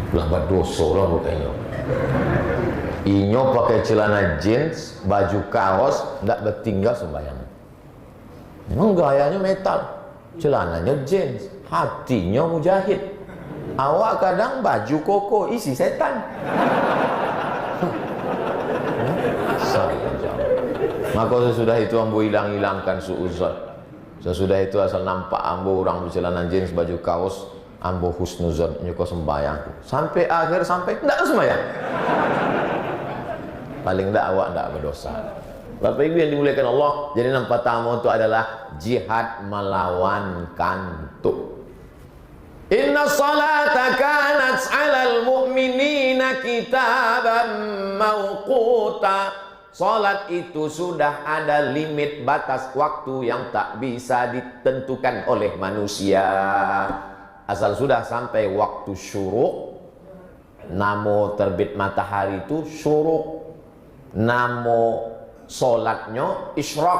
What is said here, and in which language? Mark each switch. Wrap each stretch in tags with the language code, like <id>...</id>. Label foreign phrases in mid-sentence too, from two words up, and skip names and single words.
<min>Belah berdosa lah mukanya. Inyo pakai celana jeans, baju kaos, tidak bertinggal sembahyang.</min> <id>Memang gayanya metal, celananya jeans, hatinya mujahid.</id> <min>Awak kadang baju koko isi setan. Maka sesudah itu ambo hilangkan suuzon. Sesudah itu asal nampak ambo orang bercelana jeans baju kaos, ambo husnuzon nyuko sembahyang. Sampai akhir ndak sembahyang. Paling ndak awak ndak berdosa.</min> <id>Bapak Ibu yang dimuliakan Allah, jadi yang pertama itu adalah jihad melawan kantuk.</id> <ar>إن الصلاة كانت على المؤمنين كتابا موقوتا.</ar> <id>Salat itu sudah ada limit batas waktu yang tak bisa ditentukan oleh manusia. Asal sudah sampai waktu syuruk, namo terbit matahari itu syuruk, namo salatnya isyraq.</id>